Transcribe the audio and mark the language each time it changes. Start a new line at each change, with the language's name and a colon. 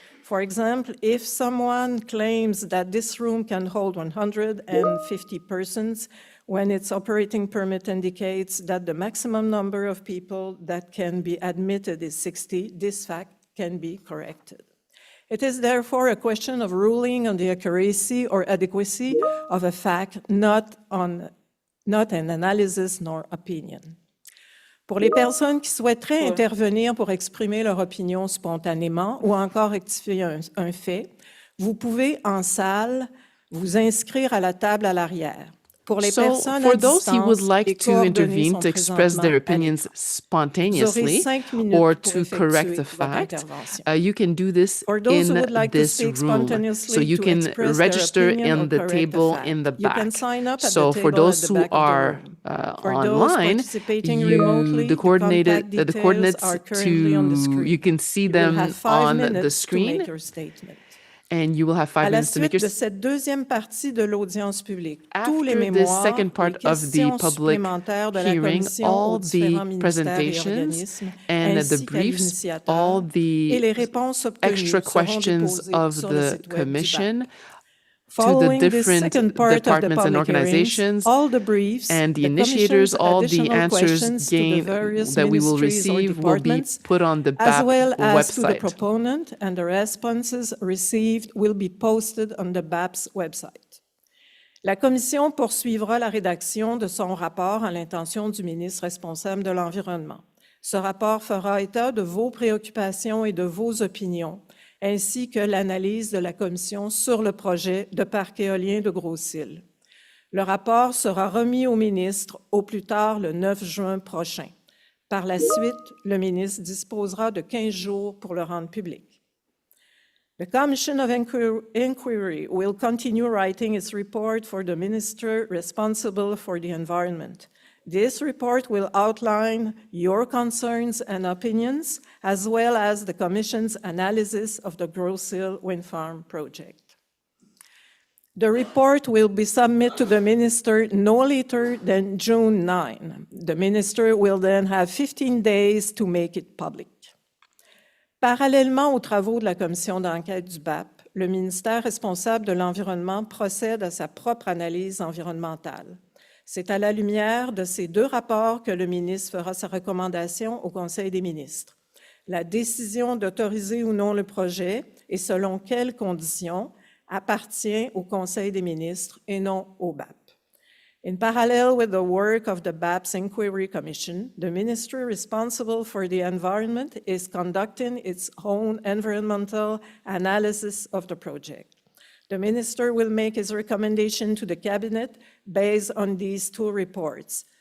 English: For example, if someone claims that this room can hold 150 persons, when its operating permit indicates that the maximum number of people that can be admitted is 60, this fact can be corrected. It is therefore a question of ruling on the accuracy or adequacy of a fact, not an analysis nor opinion.
French: Pour les personnes qui souhaiteraient intervenir pour exprimer leur opinion spontanément ou encore rectifier un fait, vous pouvez en salle vous inscrire à la table à l'arrière.
English: So, for those who would like to intervene to express their opinions spontaneously or to correct a fact, you can do this in this room. So you can register in the table in the back. So for those who are online, the coordinates you can see them on the screen. And you will have 5 minutes to make your...
French: de cette deuxième partie de l'audience publique, tous les mémoires,
English: second part of the public hearing, all the presentations and the briefs, all the extra questions of the commission to the different departments and organizations, all the briefs, and the initiators, all the answers gained that we will receive will be put on the BAP as well as website. To the proponent, and the responses received will be posted on the BAP's website.
French: La Commission poursuivra la rédaction de son rapport à l'intention du ministre responsable de l'Environnement. Ce rapport fera état de vos préoccupations et de vos opinions, ainsi que l'analyse de la Commission sur le projet de parc éolien de Grosse-Île. Le rapport sera remis au ministre au plus tard le 9 juin prochain. Par la suite, le ministre disposera de 15 jours pour le rendre public.
English: The Commission of Inquiry will continue writing its report for the minister responsible for the environment. This report will outline your concerns and opinions, as well as the Commission's analysis of the Grosse-Île wind farm project. The report will be submitted to the Minister no later than June 9. The Minister will then have 15 days to make it public.
French: Parallèlement aux travaux de la Commission d'enquête du BAP, le ministère responsable de l'Environnement procède à sa propre analyse environnementale. C'est à la lumière de ces 2 rapports que le ministre fera sa recommandation au Conseil des ministres. La décision d'autoriser ou non le projet et selon quelles conditions appartient au Conseil des ministres et non au BAP.
English: In parallel with the work of the BAP's Inquiry Commission, the ministry responsible for the environment is conducting its own environmental analysis of the project. The minister will make his recommendation to the cabinet based on these 2 reports.